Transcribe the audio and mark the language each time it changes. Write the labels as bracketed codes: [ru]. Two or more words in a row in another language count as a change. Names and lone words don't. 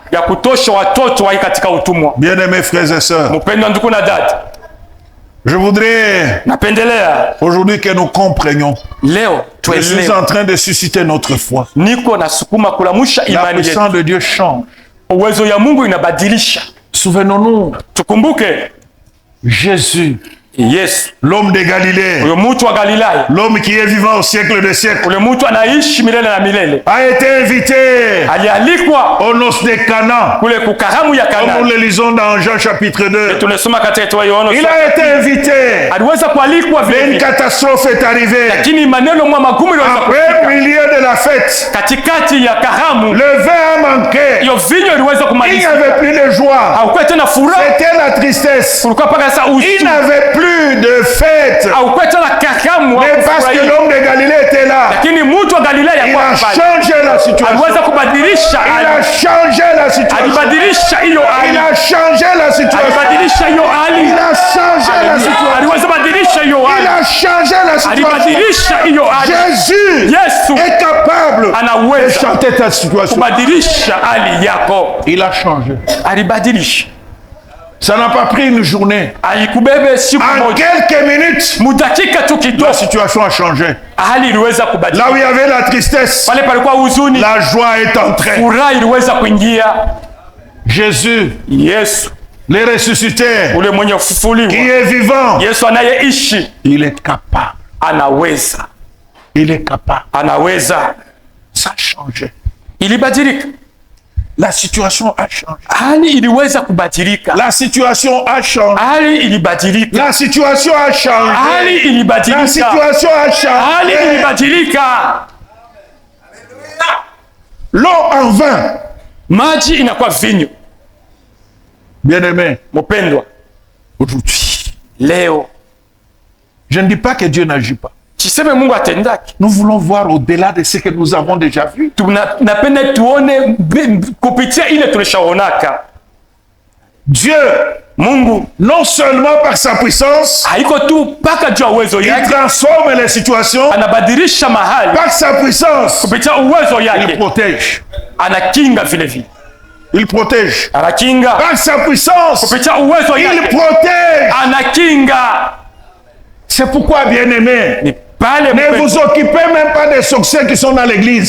[sw] ya kutosha watoto wai katika utumwa. [fr] Bien-aimés frères et sœurs, [sw] Mpendwa ndugu na dada, [fr] je voudrais [sw] napendelea [fr] aujourd'hui que nous comprenions. [sw] leo [fr] Je suis [sw] tuelewe, [fr] en train de susciter notre foi. [sw] niko nasukuma kulamusha [fr] La [sw] imani yetu. [fr] puissance de Dieu change. [sw] Uwezo ya Mungu inabadilisha. [fr] Souvenons-nous, [sw] Tukumbuke [fr] Jésus, [sw] Yesu, [fr] l'homme de Galilée, [sw] huyo mtu wa Galilaya, [fr] l'homme qui est vivant au siècle des siècles, [sw] ule mtu anaishi milele na milele, [fr] a été invité [sw] alialikwa [fr] aux noces de Cana. [sw] kule kukaramu ya [fr] Comme nous [sw] Kana. [fr] le lisons dans Jean chapitre 2. [sw] Tunasoma katika Yohana, [fr] Il a été invité. [sw] aliweza kualikwa [fr] Mais [sw] vile [fr] une [sw] vile, [fr] catastrophe est arrivée. [sw] lakini maneno mwa magumu iliweza [fr] Après [sw] kufika [fr] le milieu de la fête, [sw] katikati ya karamu. [fr] le vin a manqué. [sw] Hiyo vinyo iliweza [fr] Il n'y [sw] kumalizika, [fr] avait plus de joie. [sw] haukuwa tena furaha, [fr] C'était la tristesse. [sw] kulikuwa mpaka sasa [fr] Il [sw] usi, [fr] n'avait plus de fête. [sw] haukuwa tena karamu wa [fr] Mais parce que [sw] kufurahia. [fr] l'homme de Galilée était là, [sw] Lakini mtu wa Galilaya [fr] il [sw] kwa [fr] a [sw] pale [fr] changé la situation. [sw] aliweza kubadilisha [fr] Il [sw] hali, [fr] a changé la situation. [sw] alibadilisha hiyo [fr] Il [sw] hali, [fr] a changé la situation. [sw] alibadilisha hiyo hali, [fr] Il a changé la situation. [sw] aliweza badilisha hiyo [fr] Il [sw] hali, [fr] a changé la situation. [sw] alibadilisha hiyo hali. [fr] Jésus [sw] Yesu [fr] est capable de [sw] anaweza [fr] changer ta situation. [sw] kubadilisha hali yako, [fr] Il a changé. [sw] alibadilisha. [fr] Ça n'a pas pris une journée. [sw] Aikubebe siku [fr] En [sw] moja, [fr] quelques minutes, [sw] mudakika tu [fr] la [sw] kidogo, [fr] situation a changé. [sw] hali iliweza [fr] Là [sw] kubadilika. [fr] où il y avait la tristesse, [sw] Pale palikuwa huzuni, [fr] la joie est entrée. [sw] furaha iliweza kuingia. [fr] Jésus, [sw] Yesu [fr] le ressuscité, [sw] ule mwenye [fr] qui [sw] kufufuliwa, [fr] est vivant, [sw] Yesu anayeishi [fr] il est capable. [sw] anaweza, [fr] Il est capable. [sw] anaweza. [fr] Ça a changé. [sw] Ilibadilika, [fr] La situation a changé. [sw] hali iliweza kubadilika, [fr] La situation a changé. [sw] hali ilibadilika, [fr] La situation a [sw] hali [fr] changé. La [sw] ilibadilika, [fr] situation a [sw] hali [fr] changé. [sw] ilibadilika. [fr] L'eau en vin. [sw] Maji inakuwa vinyo. [fr] Bien-aimé, [sw] Mpendwa, [fr] aujourd'hui, [sw] leo [fr] je ne dis pas que Dieu n'agit pas. [sw] chiseme Mungu atendaki, [fr] Nous voulons voir au-delà de ce que nous avons déjà vu. [sw] napenda tuone kupitia ile tulishaonaka. [fr] Dieu, [sw] Mungu [fr] non seulement par sa puissance, [sw] haiko tu mpaka juu ya uwezo [fr] il [sw] yake, [fr] transforme les situations, [sw] anabadilisha mahali [fr] par sa puissance, [sw] kupitia uwezo [fr] il [sw] yake, [fr] protège. [sw] anakinga vile vile, [fr] Il protège. [sw] anakinga [fr] Par sa puissance, [sw] kupitia uwezo [fr] il [sw] yake, [fr] protège. [sw] anakinga. [fr] C'est pourquoi, bien-aimés, [sw] Ni pale [fr] ne vous occupez même pas des sorciers qui sont dans l'église.